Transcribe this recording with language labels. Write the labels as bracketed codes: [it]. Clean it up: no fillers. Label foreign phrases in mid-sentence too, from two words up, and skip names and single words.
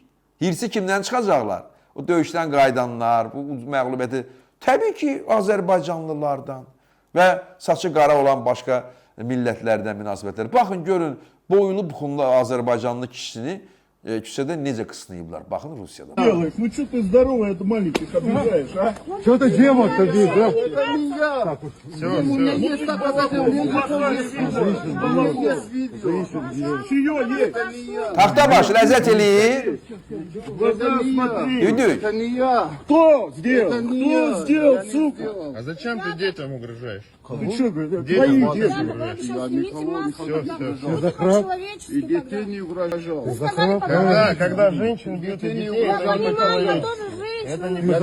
[az] Hirsi kimdən çıxacaqlar? O döyüşdən qaydanlar, bu məğlubiyyəti. Təbii ki, Azərbaycanlılardan. Və saçı qara olan başqa millətlərdən münasibətlər. Baxın, görün, boylu buxunlu Azərbaycanlı kişisini küçədə necə qısnayıblar. Baxın, Rusiyada. [ru] Ну что ты здоровый, это маленьких обижаешь, а? Что ты делал-то здесь, да? Это не я. У меня есть доказательства. Чье есть? [az] Taxtabaş, ləzzət eləyir. Düdük. [ru] Это не я. Кто сделал? Кто сделал, сука? А зачем ты детям угрожаешь? Ты что, твои дети? Я никого не Захрап. И детей не угрожал. Когда женщин бьют и детей, это не по